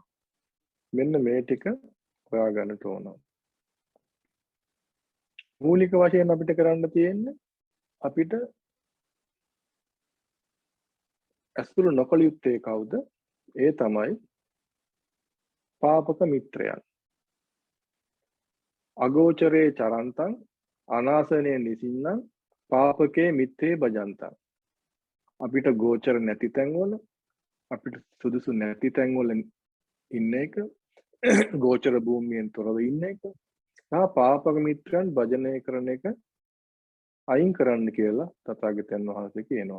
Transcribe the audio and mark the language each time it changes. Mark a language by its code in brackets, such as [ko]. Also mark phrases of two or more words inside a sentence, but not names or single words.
[si] මෙන්න මේ ටික හොයා ගන්නට ඕන. මූලික වශයෙන් අපිට කරන්න තියෙන්නේ, අපිට ඇසුරු නොකළ යුත්තේ කවුද? ඒ තමයි පාපක මිත්‍රයන්. [pi] අගෝචරේ චරන්තං අනාසනේ නිසින්නම් පාපකේ මිත්තේ භජන්තං. [si] අපිට ගෝචර නැති තැන්වල, අපිට සුදුසු නැති තැන්වල ඉන්න එක, ගෝචර භූමියෙන් තොරව ඉන්න එක, පාපක මිත්‍රයන් භජනය කරන එක අයින් කරන්න කියලා තථාගතයන් වහන්සේ කියනවා.